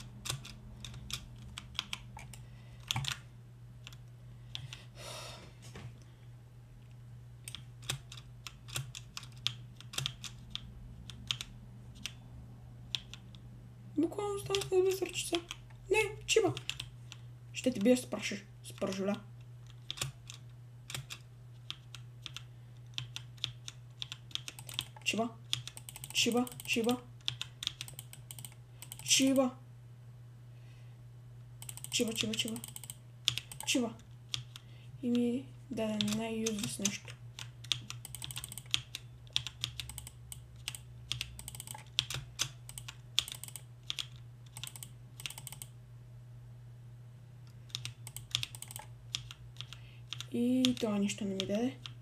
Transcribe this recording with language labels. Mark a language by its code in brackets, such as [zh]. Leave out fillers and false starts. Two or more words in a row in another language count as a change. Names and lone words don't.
[bg] Буквално останах на 2 ръчица. Не, чиба. Ще ти бия с пържоля. Чиба. Чиба. Чиба. Чиба. Чиба, чиба, чиба. Чиба. И ми даде най-юзлес нещо. И това нищо не ми даде.